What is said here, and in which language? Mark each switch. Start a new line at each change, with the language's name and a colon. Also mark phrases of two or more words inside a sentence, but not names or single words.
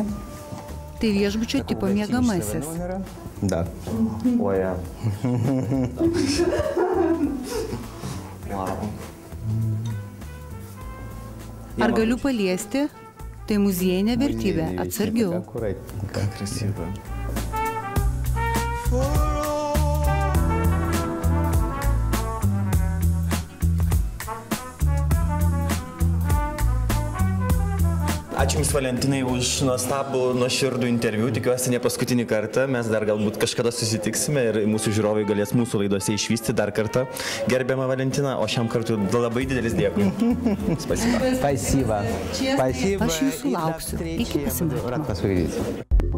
Lithuanian: Tai viešbučio tipo miegamasis.
Russian: Да. Ой,
Lithuanian: Ar galiu paliesti? Tai muziejinė vertybė, atsargiau.
Russian: Как красиво.
Lithuanian: Ačiū Jums, Valentinai, už nuostabų, nuoširdų interviu. Tikiuosi ne paskutinį kartą. Mes dar galbūt kažkada susitiksime ir mūsų žiūrovai galės mūsų laidose išvysti dar kartą. Gerbiama Valentina, o šiam kartu labai didelis dėkui.
Russian: Spasiba. Спасибо. Спасибо.
Lithuanian: Aš Jūsų lauksiu. Iki pasimatymo.
Russian: Рад вас увидеть.